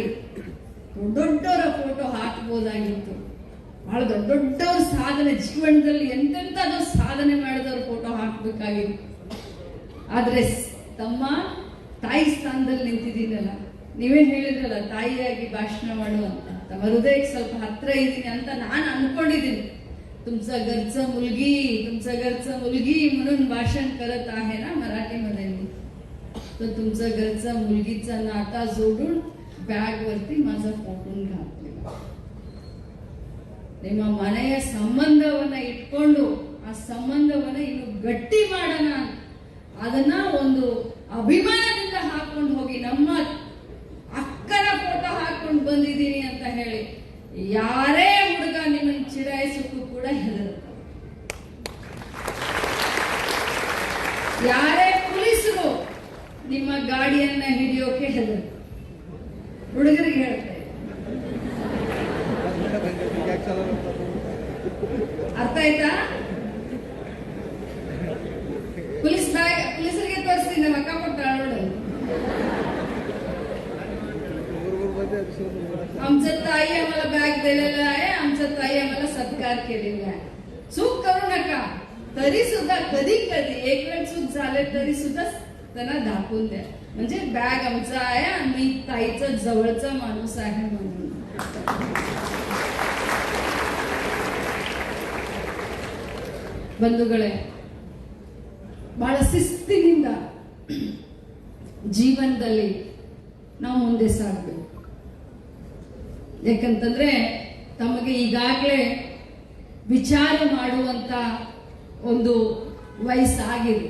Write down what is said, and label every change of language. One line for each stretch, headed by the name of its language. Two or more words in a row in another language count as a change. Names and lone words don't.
Kannada: ದೊಡ್ಡವರ ಫೋಟೋ ಹಾಕಬಹುದಾಗಿತ್ತು, ಬಹಳ ದೊಡ್ಡವ್ರ ಸಾಧನೆ ಜೀವನದಲ್ಲಿ ಎಂತೆಂಥದ್ದು ಸಾಧನೆ ಮಾಡಿದವ್ರ ಫೋಟೋ ಹಾಕಬೇಕಾಗಿತ್ತು. ಆದ್ರೆ ತಮ್ಮ ತಾಯಿ ಸ್ಥಾನದಲ್ಲಿ ನಿಂತಿದ್ದೀನಲ್ಲ, ನೀವೇ ಹೇಳಿದ್ರಲ್ಲ ತಾಯಿಯಾಗಿ ಭಾಷಣ ಮಾಡು ಅಂತ, ತಮ್ಮ ಹೃದಯಕ್ಕೆ ಸ್ವಲ್ಪ ಹತ್ರ ಇದ್ದೀನಿ ಅಂತ ನಾನು ಅನ್ಕೊಂಡಿದ್ದೀನಿ.
Marathi: तुमचा घरचा मुलगी म्हणून भाषण करत आहे ना मराठीमध्ये मी, तर तुमचा घरचा मुलगीचा नाता जोडून बॅग वरती माझा फोटो घातलेला.
Kannada: ನಿಮ್ಮ ಮನೆಯ ಸಂಬಂಧವನ್ನ ಇಟ್ಕೊಂಡು ಆ ಸಂಬಂಧವನ್ನ ಇನ್ನು ಗಟ್ಟಿ ಮಾಡೋಣ, ಅದನ್ನ ಒಂದು ಅಭಿಮಾನದಿಂದ ಹಾಕೊಂಡು ಹೋಗಿ ನಮ್ಮ ಅಕ್ಕನ ಫೋಟೋ ಹಾಕೊಂಡು ಬಂದಿದ್ದೀನಿ ಅಂತ ಹೇಳಿ ಯಾರೇ ಹುಡುಗ ನಿಮ್ಮನ್ನು ಚಿಡಾಯಿಸಕ್ಕೂ ಕೂಡ ಹೆದರುತ್ತಾರೆ. ಯಾರೇ ಪೊಲೀಸರು ನಿಮ್ಮ ಗಾಡಿಯನ್ನ ಹಿಡಿಯೋಕೆ ಹೆದರುತ್ತಾರೆ. ಹುಡುಗರಿಗೆ ಹೇಳ್ತಾರೆ, ಅರ್ಥ ಆಯ್ತಾ? ಪೊಲೀಸರಿಗೆ ತೋರಿಸ್ತೀನಿ, ನಮ್ಮ ಅಕ್ಕ ಕೊಟ್ಟಾಳ ನೋಡು.
Marathi: आमचं ताई आम्हाला बॅग दिलेलं आहे, आमचं ताई आम्हाला सत्कार केलेला आहे. चूक करू नका. तरी सुद्धा कधी कधी एक वेळ चूक झाले तरी सुद्धा त्यांना दाखवून द्या, म्हणजे बॅग आमचा आहे आणि मी ताईचा जवळचा माणूस आहे म्हणून.
Kannada: ಬಂಧುಗಳೇ, ಬಹಳ ಶಿಸ್ತಿನಿಂದ ಜೀವನದಲ್ಲಿ ನಾವು ಮುಂದೆ ಸಾಗಬೇಕು. ಯಾಕಂತಂದ್ರೆ ತಮಗೆ ಈಗಾಗಲೇ ವಿಚಾರ ಮಾಡುವಂತ ಒಂದು ವಯಸ್ಸಾಗಿದೆ.